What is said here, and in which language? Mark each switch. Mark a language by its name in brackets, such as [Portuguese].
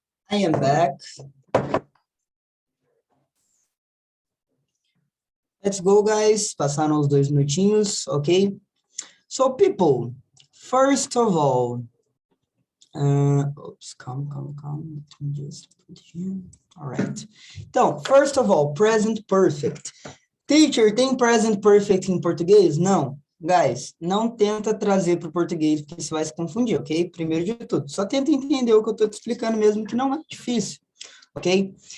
[English] I am back. Let's go, guys. [Portuguese] Passaram os 2 minutinhos, ok? [English] So, people, first of all, oops, calm. Let me just put here. All right. Então, first of all, present perfect. [Portuguese] Teacher, tem present perfect em português? Não. Guys, não tenta trazer para o português, porque você vai se confundir, ok? Primeiro de tudo, só tenta entender o que eu estou te explicando mesmo, que não é difícil, ok?